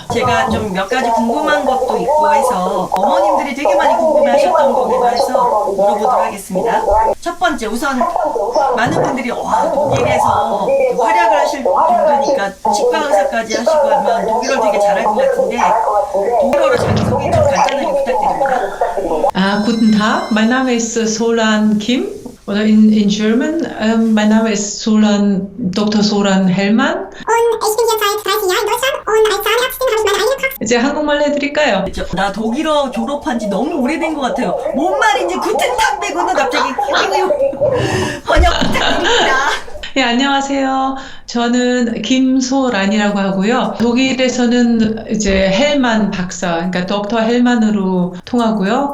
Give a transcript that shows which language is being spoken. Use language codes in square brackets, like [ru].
[ko] 제가 좀 몇 가지 궁금한 것도 있고 해서 어머님들이 되게 많이 궁금해하셨던 거기도 해서 물어보도록 하겠습니다. 첫 번째, 우선 많은 분들이 독일에서 활약을 하실 정도니까 치과 의사까지 하시고 하면 독일어를 되게 잘할 것 같은데 독일어로 자기소개 좀 간단하게 부탁드립니다. [de] Guten Tag, mein Name ist Solan Kim. Oder [en] in German, [de] mein Name ist Dr. Solan Hellmann. Und ich bin hier seit 30 Jahren in Deutschland und als Zahnärztin habe ich meine eigene Praxis. [ko] 이제 한국말로 해드릴까요? 나 독일어 졸업한 지 너무 오래된 것 같아요. 뭔 말인지 구텐탁 빼고는 갑자기 번역 부탁드립니다. 네, 안녕하세요. 저는 김소란이라고 하고요. 독일에서는 이제 헬만 박사, 그러니까 덕터 헬만으로 통하고요.